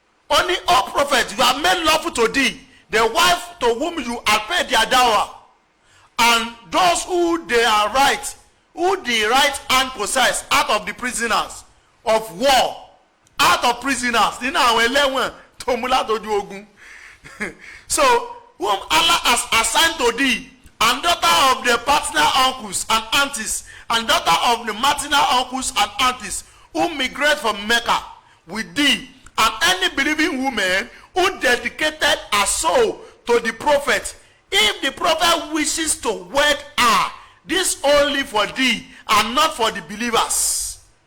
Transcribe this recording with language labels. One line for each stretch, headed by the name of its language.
English: Only, O prophet, you have made lawful to thee the wife to whom you have paid their dower, and those who they are right, who the right hand possess out of the prisoners of war, out of prisoners.
Yoruba: Nínú àwọn ẹlẹ́wọ̀n tó mú látọjú ogun.
English: So, whom Allah has assigned to thee, and daughter of the paternal uncles and aunties, and daughter of the maternal uncles and aunties, who migrate from Mecca with thee, and any believing woman who dedicated her soul to the prophet, if the prophet wishes to wed her, this only for thee and not for the believers.